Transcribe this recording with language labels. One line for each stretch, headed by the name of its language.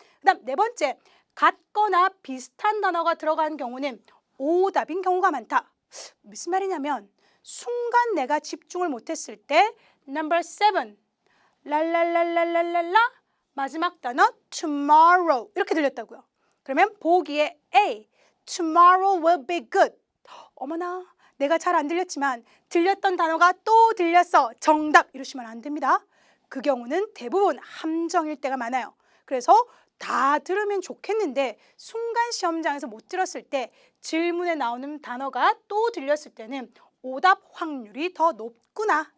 Korean: 그다음 네 번째, 같거나 비슷한 단어가 들어간 경우는 오답인 경우가 많다. 무슨 말이냐면 순간 내가 집중을 못했을 때 Number 7, 랄랄랄랄랄랄라 마지막 단어 tomorrow 이렇게 들렸다고요. 그러면 보기에
English: A, tomorrow will be good.
Korean: 어머나, 내가 잘 안 들렸지만 들렸던 단어가 또 들렸어. 정답 이러시면 안 됩니다. 그 경우는 대부분 함정일 때가 많아요. 그래서 다 들으면 좋겠는데 순간 시험장에서 못 들었을 때 질문에 나오는 단어가 또 들렸을 때는 오답 확률이 더 높구나.